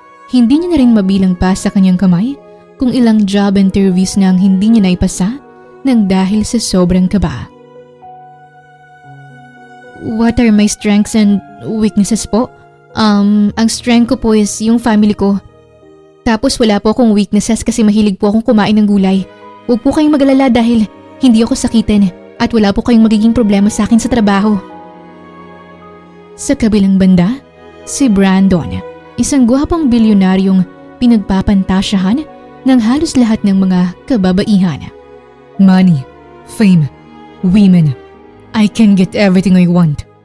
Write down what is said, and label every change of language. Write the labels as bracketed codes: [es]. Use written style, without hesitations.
[tl] Hindi niya na rin mabilang pa sa kanyang kamay kung ilang job interviews na ang hindi niya naipasa nang dahil sa sobrang kaba. [en] What are my strengths and weaknesses po? [tl] Ang strength ko po is yung family ko. Tapos wala po akong weaknesses kasi mahilig po akong kumain ng gulay. Huwag po kayong mag-alala dahil hindi ako sakitin at wala po kayong magiging problema sa akin sa trabaho. Sa kabilang banda, si Brandon, isang gwapong bilyonaryong pinagpapantasyahan ng halos lahat ng mga kababaihan. [en] Money, fame, women. I can get everything I want.